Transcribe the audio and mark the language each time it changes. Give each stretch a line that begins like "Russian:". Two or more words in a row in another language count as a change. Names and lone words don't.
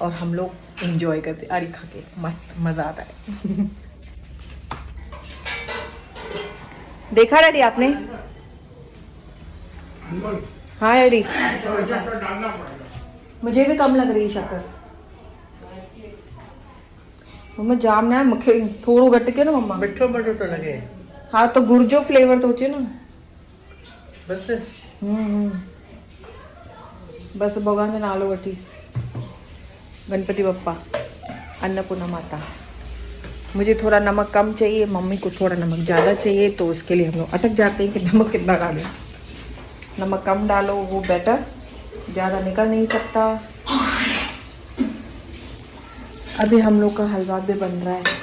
Hindi: और हम लोग इंजॉय करते आड़ी खा के, मस्त मज़ा आता है। देखा डैडी आपने? हाँ डैडी, मुझे भी कम लग रही है शक्कर।
Sindhi: मम्मा जाम ना मूंखे थोड़ो घटि कयो न मम्मा। मिठो मिठो तो लगे। हाँ तो गुड़ जो फ्लेवर तो अचे न बस बस। भगवान जो नालो वठी, गणपति बप्पा, अन्नपूर्णा माता।
Hindi: मुझे थोड़ा नमक कम चाहिए, मम्मी को थोड़ा नमक ज़्यादा चाहिए, तो उसके लिए हम लोग अटक जाते हैं कि नमक कितना डालें। नमक कम डालो वो बेटर, ज़्यादा निकल नहीं सकता। अभी हम लोग का हलवा भी बन रहा है।